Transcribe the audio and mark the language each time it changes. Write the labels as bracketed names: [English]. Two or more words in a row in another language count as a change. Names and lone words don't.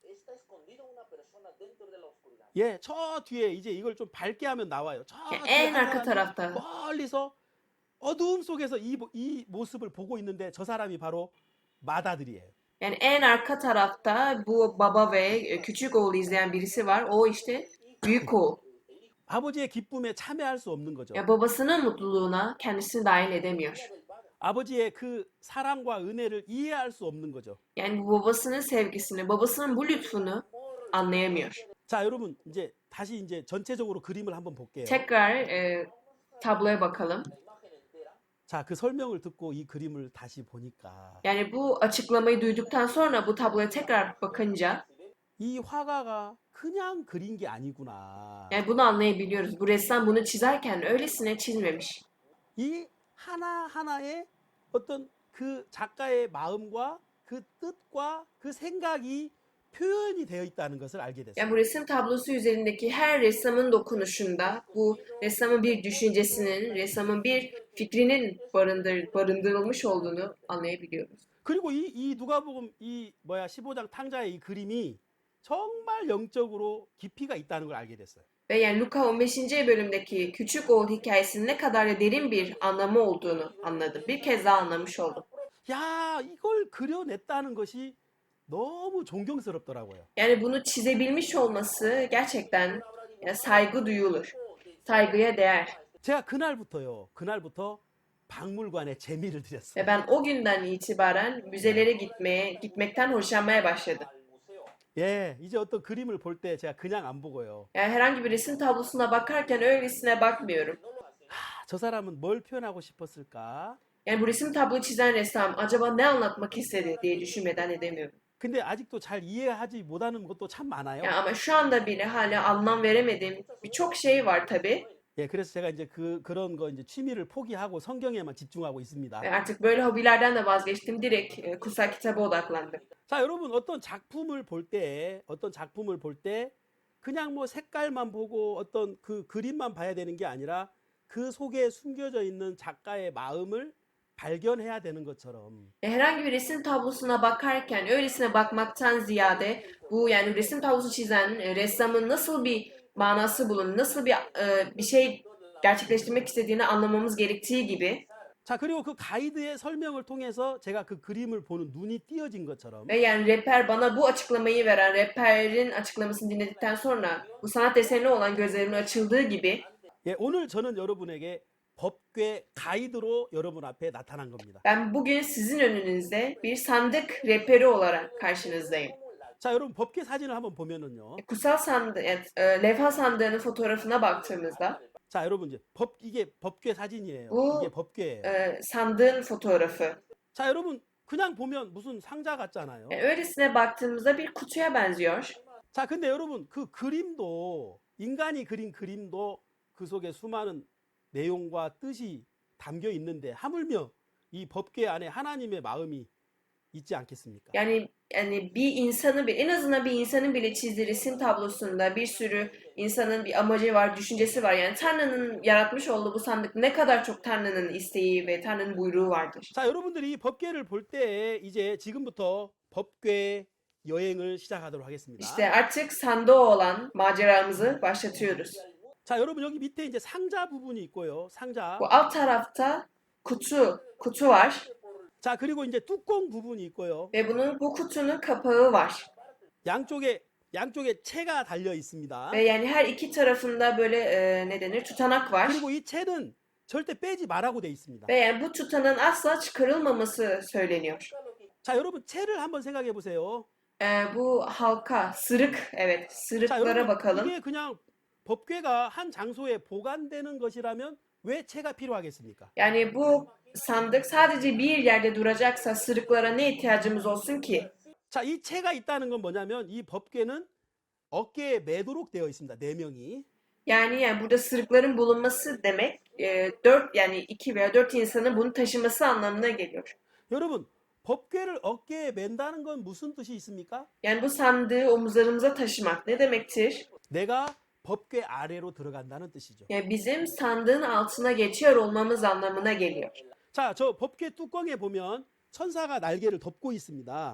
[Korean] 예, 저 뒤에 이제 이걸 좀 밝게 하면 나와요. 저 [Turkish] Yani [Korean] 뒤에 [Turkish] en [Korean] 한 [Turkish] arka [Korean] 사람이 [Turkish] tarafta. [Korean] 멀리서 어두움 속에서 이 모습을 보고 있는데 저 사람이 바로 맏아들이에요. [Turkish] Yani en arka tarafta bu baba ve küçük oğlu izleyen birisi var. O işte büyük oğul. [Korean] 아버지의 기쁨에 참여할 수 없는 거죠. [Turkish] Ya babasının mutluluğuna kendisini dahil edemiyor. [Korean] 아버지의 그 사랑과 은혜를 이해할 수 없는 거죠. [Turkish] Yani bu babasının sevgisini, babasının bu lütfunu anlayamıyor. [Korean] 자, 여러분 이제 다시 이제 전체적으로 그림을 한번 볼게요. [Turkish] Tekrar tabloya bakalım. [Korean] 자, 그 설명을 듣고 이 그림을 다시 보니까 [Turkish] Yani bu açıklamayı duyduktan sonra bu tabloya tekrar bakınca [Korean] 이 화가가 그냥 그린 게 아니구나. [Turkish] yani bunu anlayabiliyoruz. Bu ressam bunu çizerken öylesine çizmemiş. [Korean] 이 하나하나의 어떤 그 작가의 마음과 그 뜻과 그 생각이 표현이 되어 있다는 것을 알게 됐어요. [Turkish] Yani bu resim tablosu üzerindeki her ressamın dokunuşunda bu ressamın bir düşüncesinin, ressamın bir fikrinin barındırılmış olduğunu anlayabiliyoruz. [Korean] 그리고 이 누가복음 이 15장 탕자의 이 그림이 정말 영적으로 깊이가 있다는 걸 알게 됐어요. [Turkish] Ve yani Luka 15. bölümdeki küçük oğul hikayesinin ne kadar da derin bir anlamı olduğunu anladım. Bir kez daha anlamış oldum. [Korean] 야, 이걸 그려냈다는 것이 너무 존경스럽더라고요. [Turkish] Yani bunu çizebilmiş olması gerçekten yani saygı duyulur. Saygıya değer. [Korean] 제가 그날부터 박물관에 재미를 들였어요. [Turkish] Ve ben o günden itibaren müzelere gitmekten hoşlanmaya başladım. [Korean] 예, 이제 어떤 그림을 볼 때 제가 그냥 안 보고요. [Turkish] Yani herhangi bir resim tablosuna bakarken öylesine bakmıyorum. [Korean] 저 사람은 뭘 표현하고 싶었을까? [Turkish] Yani bu resim tablo çizen ressam acaba ne anlatmak istedi diye düşünmeden edemiyorum. [Korean] 근데 아직도 잘 이해하지 못하는 것도 참 많아요. [Turkish] Yani ama şu anda bile hala anlam veremediğim birçok şey var tabii. [Korean] 예, 그래서 제가 이제 그런 거 이제 취미를 포기하고 성경에만 집중하고 있습니다. [Turkish] Ve artık böyle hobilerden de vazgeçtim. Direkt kutsal kitaba odaklandım. [Korean] 자, 여러분 어떤 작품을 볼 때 그냥 뭐 색깔만 보고 어떤 그 그림만 봐야 되는 게 아니라 그 속에 숨겨져 있는 작가의 마음을 발견해야 되는 것처럼 [Turkish] Herhangi bir resim tablosuna bakarken öylesine bakmaktan ziyade bu yani resim tablosu çizen ressamın nasıl bir manası nasıl bir şey gerçekleştirmek istediğini anlamamız gerektiği gibi [Korean] 자, 그리고 그 가이드의 설명을 통해서 제가 그 그림을 보는 눈이 띄어진 것처럼 [Turkish] ve yani rehber bana bu açıklamayı veren rehberin açıklamasını dinledikten sonra bu sanat eserine olan gözlerimin açıldığı gibi [Korean] 예, 오늘 저는 여러분에게 법궤 가이드로 여러분 앞에 na타난 겁니다. [Turkish] ben bugün sizin önünüzde bir sandık rehberi olarak karşınızdayım. [Korean] 자, 여러분 법궤 사진을 한번 보면은요. [Turkish] Kutsal sandık, levha sandığının fotoğrafına baktığımızda [Korean] 자, 여러분 이제 이게 법궤 사진이에요. 오. 이게 법궤예요. [Turkish] sandığın fotoğrafı. [Korean] 자, 여러분 그냥 보면 무슨 상자 같잖아요. [Turkish] Yani öylesine baktığımızda bir kutuya benziyor. [Korean] 자, 근데 여러분 그 그림도 인간이 그린 그림도 그 속에 수많은 내용과 뜻이 담겨 있는데 하물며 이 법궤 안에 하나님의 마음이 있지 않겠습니까? [Turkish] Yani en azından bir insanın bile çizdiği resim tablosunda bir sürü insanın bir amacı var, düşüncesi var. Yani Tanrı'nın yaratmış olduğu bu sandık ne kadar çok Tanrı'nın isteği ve Tanrı'nın buyruğu vardır. [Korean] 자, 여러분들이 이 법궤를 볼 때 이제 지금부터 법궤 여행을 시작하도록 하겠습니다. [Turkish] İşte artık sandığı olan maceramızı başlatıyoruz. [Korean] 자, 여러분 여기 밑에 이제 상자 부분이 있고요. 상자. [Turkish] Bu alt tarafta kutu var [Korean] 자, 그리고 이제 뚜껑 부분이 있고요. [Turkish] ve bu kutunun kapağı var. [Korean] 양쪽에 채가 달려 있습니다. [Turkish] Ve yani her iki tarafında böyle ne denir tutanak var. [Korean] 그리고 이 채는 절대 빼지 말라고 돼 있습니다. [Turkish] Ve yani bu tutanın asla çıkarılmaması söyleniyor. [Korean] 자, 여러분 채를 한번 생각해 보세요. [Turkish] Bu halka, sırık, evet, [Korean] 자, [Turkish] sırıklara [Korean] 여러분 [Turkish] bakalım. [Korean] 이게 그냥 법궤가 한 장소에 보관되는 것이라면 왜 채가 필요하겠습니까? [Turkish] Yani bu sandık sadece bir yerde duracaksa sırıklara ne ihtiyacımız olsun ki? [Korean] 자, 이 채가 있다는 건 뭐냐면 이 법궤는 어깨에 매도록 되어 있습니다. 4명이. [Turkish] Yani burada sırıkların bulunması demek dört yani iki veya dört insanın bunu taşıması anlamına geliyor. [Korean] 여러분, 법궤를 어깨에 맨다는 건 무슨 뜻이 있습니까? [Turkish] Yani bu sandığı omuzlarımıza taşımak ne demektir? [Korean] 내가 법궤 아래로 들어간다는 뜻이죠. [Turkish] Yani bizim sandığın altına geçiyor olmamız anlamına geliyor. [Korean] 자, 저 법궤 뚜껑에 보면 천사가 날개를 덮고 있습니다.